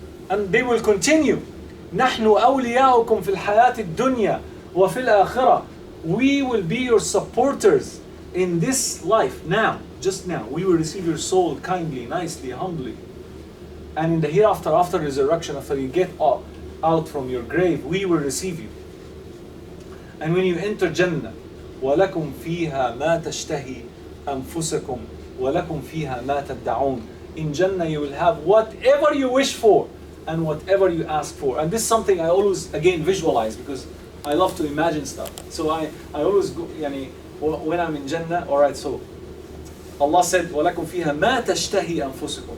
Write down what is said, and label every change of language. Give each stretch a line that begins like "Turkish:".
English: And they will continue.
Arabic: نَحْنُ أَوْلِيَاؤُكُمْ فِي الْحَيَاةِ الدُّنْيَا وَفِي الْآخِرَةِ.
English: We will be your supporters in this life, now, just now. We will receive your soul kindly, nicely, humbly. And in the hereafter, after resurrection, after you get out from your grave, we will receive you. And when you enter Jannah,
Arabic: وَلَكُمْ فِيهَا مَا تَشْتَهِي أَنفُسَكُمْ وَلَكُمْ فِيهَا مَا تَدَّعُونَ.
English: In Jannah you will have whatever you wish for and whatever you ask for. And this is something I always, again, visualize because I love to imagine stuff. So I always go, when I'm in Jannah, alright, so Allah said,
Arabic: وَلَكُمْ فِيهَا مَا تَشْتَهِي أَنفُسُكُمْ.